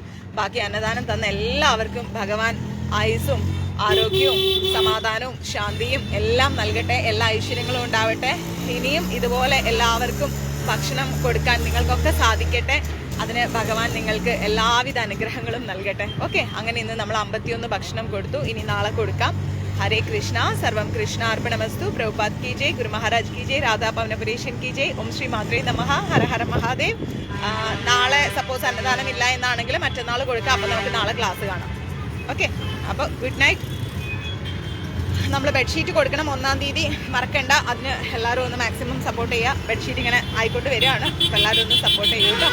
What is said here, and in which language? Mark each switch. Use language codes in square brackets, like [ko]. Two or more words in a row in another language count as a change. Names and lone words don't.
[ml] ബാക്കി അന്നദാനം തന്ന എല്ലാവർക്കും ഭഗവാൻ ആയുസ്സും ആരോഗ്യവും സമാധാനവും ശാന്തിയും എല്ലാം നൽകട്ടെ. എല്ലാ ഐശ്വര്യങ്ങളും ഉണ്ടാവട്ടെ. ഇനിയും ഇതുപോലെ എല്ലാവർക്കും ഭക്ഷണം കൊടുക്കാൻ നിങ്ങൾക്കൊക്കെ സാധിക്കട്ടെ. അതിന് ഭഗവാൻ നിങ്ങൾക്ക് എല്ലാവിധ അനുഗ്രഹങ്ങളും നൽകട്ടെ. ഓക്കെ, അങ്ങനെ ഇന്ന് നമ്മൾ 51 ഭക്ഷണം കൊടുത്തു. ഇനി നാളെ കൊടുക്കാം. [hi] हरे कृष्णा. [sa] सर्वम कृष्ण अर्पणमस्तु. [hi] प्रभुपाद की जय, गुरु महाराज की जय, राधा പവനപുരേശൻ की जय. [sa] ഓം ശ്രീ മാത്രേ നമഃ. ഹര ഹര മഹാദേവ്. [ml] നാളെ സപ്പോസ് അന്നദാനം ഇല്ല എന്നാണെങ്കിൽ മറ്റന്നാൾ കൊടുക്കാം. അപ്പോൾ നമുക്ക് നാളെ ക്ലാസ് കാണാം. ഓക്കെ, അപ്പോൾ [en] good night. [ml] നമ്മൾ ബെഡ്ഷീറ്റ് കൊടുക്കണം 1-ാം തീയതി, മറക്കണ്ട. അതിന് എല്ലാവരും ഒന്ന് മാക്സിമം സപ്പോർട്ട് ചെയ്യുക. ബെഡ്ഷീറ്റ് ഇങ്ങനെ ആയിക്കൊണ്ട് വരികയാണ്, അപ്പോൾ എല്ലാവരും ഒന്ന് സപ്പോർട്ട് ചെയ്യൂ കേട്ടോ.